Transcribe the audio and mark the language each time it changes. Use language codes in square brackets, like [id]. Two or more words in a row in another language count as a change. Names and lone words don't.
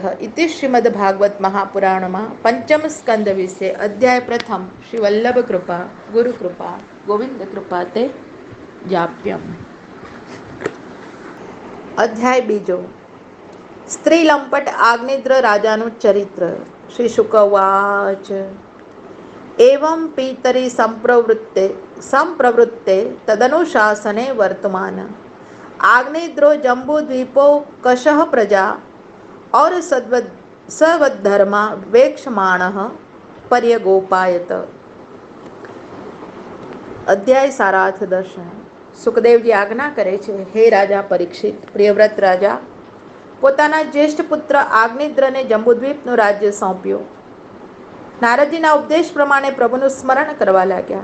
[gu] ઇતિ શ્રીમદ ભાગવત મહાપુરાણમાં પંચમ સ્કંદ વિશે અધ્યાય પ્રથમ. શ્રી વલ્લભ કૃપા ગુરુ કૃપા ગોવિંદ કૃપા તે જાપ્યમ. અધ્યાય બીજો. સ્ત્રી લંપટ આગ્નેદ્ર રાજાનું ચરિત્ર. [sa] શ્રી શુક ઉવાચ. एवं पीतरी संप्रवृत्ते तदनुशासने वर्तमान आग्नेद्रो जम्बूद्वीपो कशः प्रजा और सवद्धर्मा वेक्षमाणः पर्यगोपायत। [gu] અધ્યાય સારાર્થ દર્શન. સુખદેવજી આજ્ઞા કરે છે, હે રાજા પરીક્ષિત, પ્રિયવ્રત રાજા પોતાના જ્યેષ્ઠ પુત્ર આગ્નેદ્રને જંબુદ્વીપનું રાજ્ય સોંપ્યું. નારદજીના ઉપદેશ પ્રમાણે પ્રભુનું સ્મરણ કરવા લાગ્યા.